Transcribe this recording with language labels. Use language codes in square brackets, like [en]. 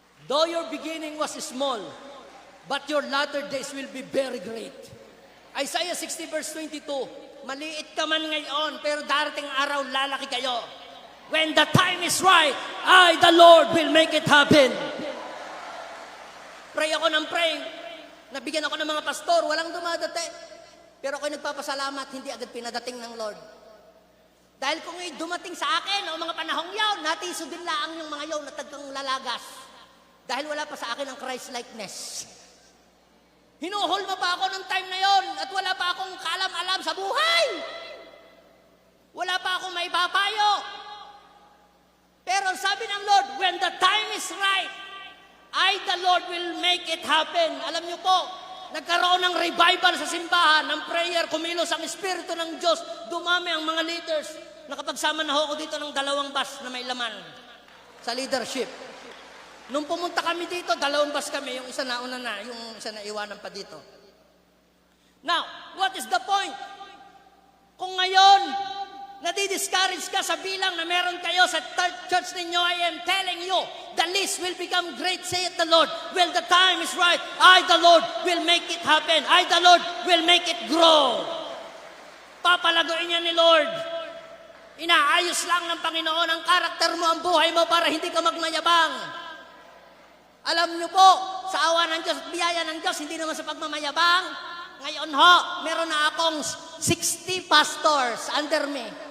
[en] Though your beginning was small, but your latter days will be very great. [tl] Isaiah 60 verse 22, maliit ka man ngayon, pero darating araw lalaki kayo. [en] When the time is right, I, the Lord, will make it happen. [tl] Pray ako ng praying. Nabigyan ako ng mga pastor, walang dumadating. Pero ako'y nagpapasalamat, hindi agad pinadating ng Lord. Dahil kung dumating sa akin o mga panahong yaw, natiso din laang yung mga yaw na tagkang lalagas. Dahil wala pa sa akin ang Christ-likeness. Hinuhulma pa ako ng time na yon at wala pa akong kaalam-alam sa buhay. Wala pa akong maipapayo. Pero sabi ng Lord, [en] when the time is right, I, the Lord, will make it happen. [tl] Alam niyo po, nagkaroon ng revival sa simbahan, ng prayer, kumilos ang Espiritu ng Diyos, dumami ang mga leaders. Nakapagsama na ako dito ng 2 bus na may laman sa leadership. Nung pumunta kami dito, 2 bus kami, yung isa nauna na, yung isa na iwanan pa dito. [en] Now, what is the point? [tl] Kung ngayon, nadidiscourage ka sa bilang na meron kayo sa church ninyo, [en] I am telling you, the least will become great, saith the Lord. When the time is right, I, the Lord, will make it happen. I, the Lord, will make it grow. [tl] Papalaguin niya ni Lord. Inaayos lang ng Panginoon ang karakter mo, ang buhay mo para hindi ka magmayabang. Alam niyo po, sa awa ng Diyos at biyaya ng Diyos, hindi naman sa pagmamayabang. Ngayon ho, meron na akong 60 pastors under me.